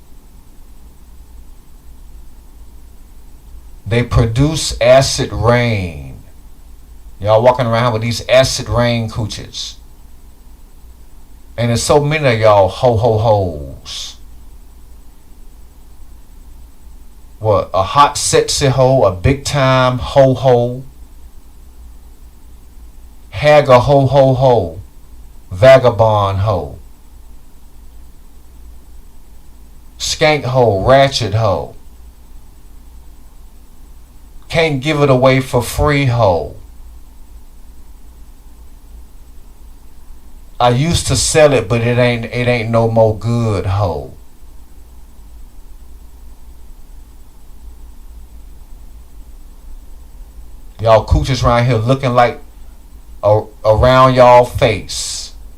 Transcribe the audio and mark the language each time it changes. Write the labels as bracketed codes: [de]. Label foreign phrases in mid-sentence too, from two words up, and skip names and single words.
[en] They produce acid rain. Y'all walking around with these acid rain cooches. And there's so many of y'all ho-ho-hos. What? A hot sexy ho, a big time ho-ho. Hagger ho-ho-ho. Vagabond ho. Skank ho, ratchet ho. Can't give it away for free ho. I used to sell it, but it ain't no more good ho. Y'all cooches around here looking like around y'all face.